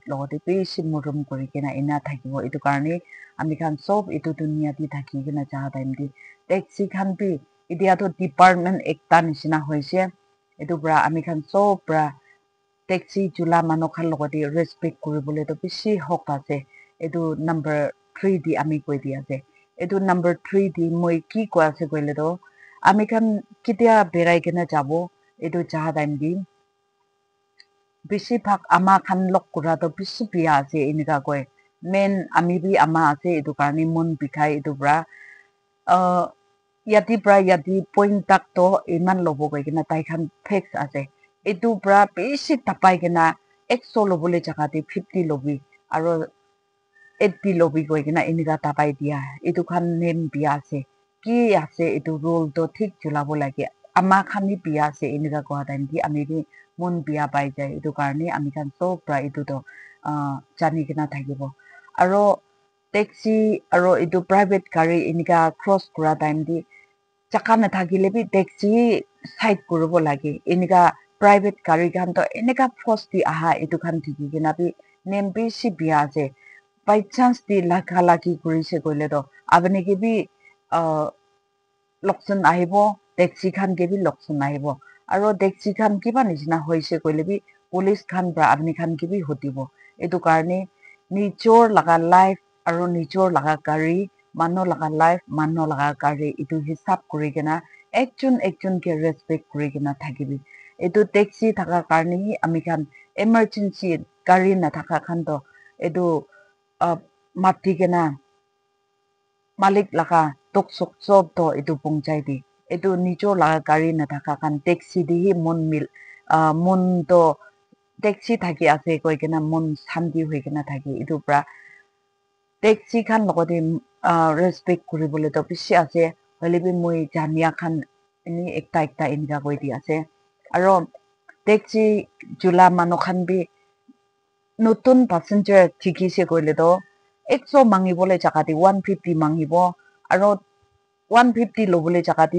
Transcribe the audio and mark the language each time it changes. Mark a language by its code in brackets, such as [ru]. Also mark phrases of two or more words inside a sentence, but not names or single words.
[nag] logote beshi murum kuri kena ina thakibo etu karne ami khan sob etu dunia di thaki kena jaha time di taxi khan bi idia to department ekta nishina hoise etu bra ami khan sob bra taxi chula manu khan logote respect kuribole to beshi hok ase etu number 3 di ami koi di ase etu number 3 di moi ki ko ase koile to ami khan kitia berai kena jabo etu jaha time di beshi bhag ama khan lok kura to beshi biya ase inika koi main ami bi ama ase etu karne mon bikhai etu bra yati bra yati point tak to iman lobo koi kena tai khan fix ase etu bra beshi tapai kena 100 lobole jaga te 50 lobi aro 80 lobi koi kena inika tapai dia etu khan name biya ase ki ase etu rule to thik chulabo lage ama khan ni biya ase inika kwa time di ami bi mon biya pai jai etu karne ami khan sob pra etu to jani kena thakibo aro taxi aro etu private gari inika cross kura time di chaka na thakile bi taxi side kuribo lage inika private gari khan to inika force di aha etu khan thiki kena bi name beshi biya ase [en] by chance [nag] di lakha laki kurise koile to apni ke bi loksan ahibo taxi khan ke bi loksan ahibo aro taxi khan kiba nishina hoise koile bi police khan bra apni khan ke bi hotibo etu karne nijor laga life aro nijor laga gari mano laga life mano laga gari etu hisab kuri kena ekjon ke respect kuri kena thakibi etu taxi thaka karne hi ami khan emergency gari na thaka khan to etu mati kena malik laga tok sok sob to etu pongchai di etu nijor laga gari na thaka khan taxi di hi mon to taxi thaki ase koi kena mon shanti hoi kena thaki etu pra taxi khan logote respect kuribole to bishi ase hoile bi moi jania khan ini ekta inika koi di ase aro taxi chula manu khan bi notun passenger thikise koile to 100 mangibole jaga di 150 mangibo aro 150 lobole jaga di